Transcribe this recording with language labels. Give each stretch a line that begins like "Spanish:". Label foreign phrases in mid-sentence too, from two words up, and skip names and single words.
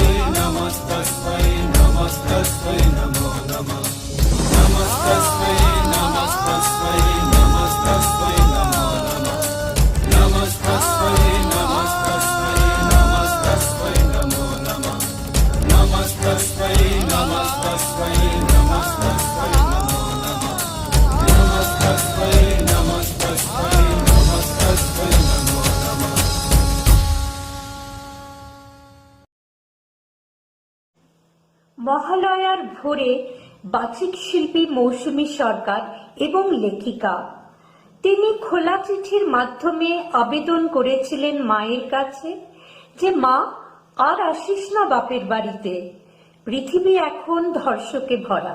Sanskrit: नमस्तस्मै नमस्तस्मै नमो नमः नमस्तस्मै नमस्तस्मै नमस्तस्मै नमो नमः नमस्तस्मै नमस्तस्मै नमस्तस्मै नमो नमः नमस्तस्मै नमस्तस्मै नमस्तस्मै नमो नमः नमस्तस्मै नमस्तस्मै नमस्तस्मै नमो नमः
Bangla: মহালয়ার ভোরে বাচিক শিল্পী মৌসুমী সরকার এবং লেখিকা তিনি খোলা চিঠির মাধ্যমে আবেদন করেছিলেন মায়ের কাছে যে মা আর আসিস না বাপের বাড়িতে, পৃথিবী এখন ধর্ষকে ভরা।